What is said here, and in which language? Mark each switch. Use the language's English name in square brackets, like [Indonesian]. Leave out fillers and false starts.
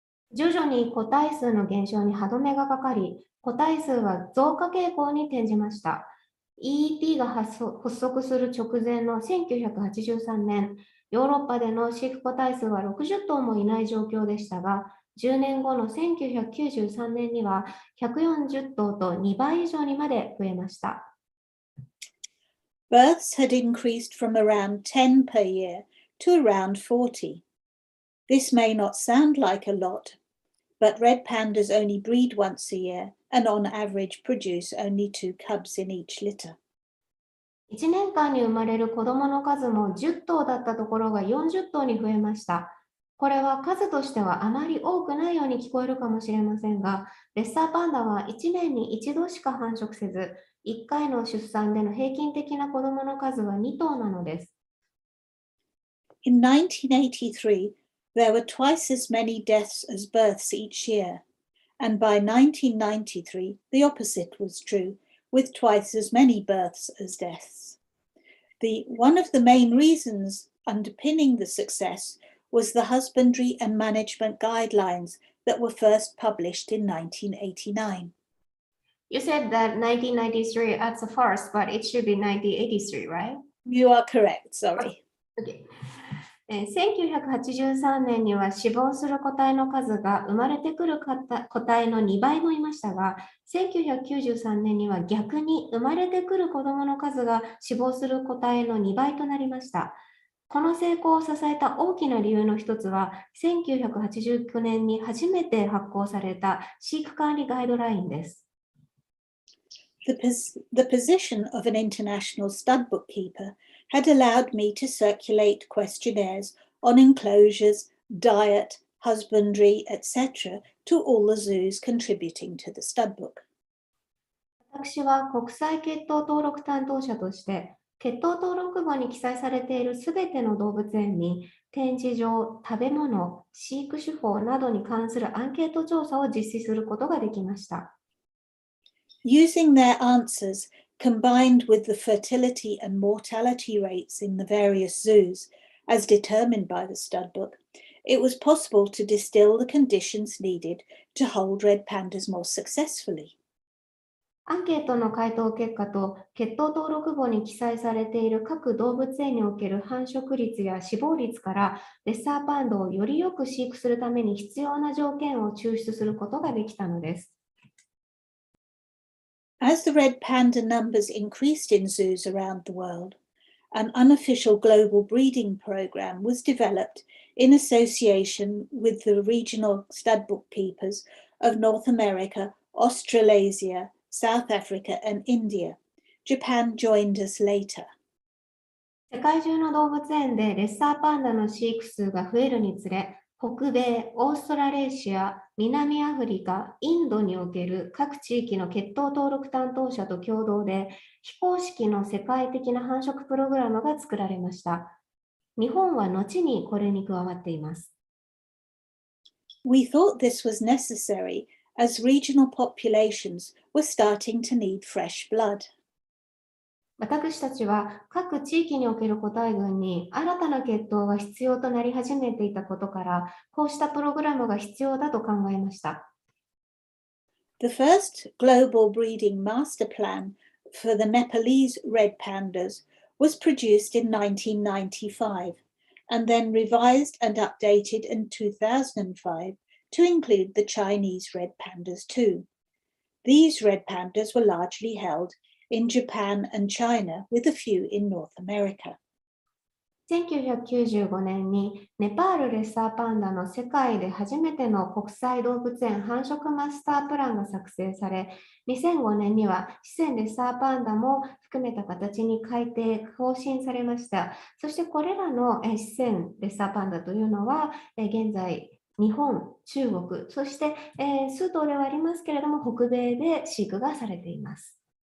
[Japanese] 徐々に個体数の減少に歯止めがかかり、個体数は増加傾向に転じました。 EEP が発足する直前の1983年、ヨーロッパでの飼育個体数は60頭もいない状況でしたが、10年後の1993年には140頭と2倍以上にまで増えました。 [English] Births had increased from around 10 per year to around 40. This may not sound like a lot, but red pandas only breed once a year and on average produce only 2 cubs in each litter. [Japanese] 1年間に生まれる子どもの数も10頭だったところが40頭に増えました。これは数としてはあまり多くないように聞こえるかもしれませんが、レッサーパンダは1年に1度しか繁殖せず、1回の出産での平均的な子どもの数は2頭なのです。 [English] In 1983, there were twice as many deaths as births each year, and by 1993, the opposite was true, with twice as many births as deaths. One of the main reasons underpinning the success was the Husbandry and Management Guidelines that were first published in 1989. You said that 1993 at the first, but it should be 1983, right? You are correct, sorry. Okay. [Japanese] 1983年には死亡する個体の数が生まれてくる個体の2倍もいましたが、1993年には逆に生まれてくる子どもの数が死亡する個体の2倍となりました。この成功を支えた大きな理由の一つは、1989年に初めて発行された飼育管理ガイドラインです。 [English] The position of an international stud bookkeeper had allowed me to circulate questionnaires on enclosures, diet, husbandry, etc. to all the zoos contributing to the stud book. [Japanese] 私は国際血統登録担当者として、血統登録簿に記載されているすべての動物園に展示場、食べ物、飼育手法などに関するアンケート調査を実施することができました。 [English] Using their answers, combined with the fertility and mortality rates in the various zoos, as determined by the stud book, it was possible to distill the conditions needed to hold red pandas more successfully. [Japanese] アンケートの回答結果と血統登録簿に記載されている各動物園における繁殖率や死亡率からレッサーパンダをよりよく飼育するために必要な条件を抽出することができたのです。 [English] As the red panda numbers increased in zoos around the world, an unofficial global breeding program was developed in association with the regional stud bookkeepers of North America, Australasia, South Africa, and India. Japan joined us later. [Japanese] 世界中の動物園でレッサーパンダの飼育数が増えるにつれ、北米、オーストラレーシア、南アフリカ、インドにおける各地域の血統登録担当者と共同で非公式の世界的な繁殖プログラムが作られました。日本は後にこれに加わっています。 [English] We thought this was necessary as regional populations were starting to need fresh blood. [Japanese] 私たちは各地域における個体群に新たな血統が必要となり始めていたことから、こうしたプログラムが必要だと考えました。 [English] The first global breeding master plan for the Nepalese red pandas was produced in 1995 and then revised and updated in 2005 to include the Chinese red pandas too. These red pandas were largely held in Japan and China, with a few in North America. [Japanese] 1995年にネパールレッサーパンダの世界で初めての国際動物園繁殖マスタープランが作成され、2005年には四川レッサーパンダも含めた形に改定・更新されました。そしてこれらの四川レッサーパンダというのは現在日本、中国、そして数頭ではありますけれども北米で飼育がされています。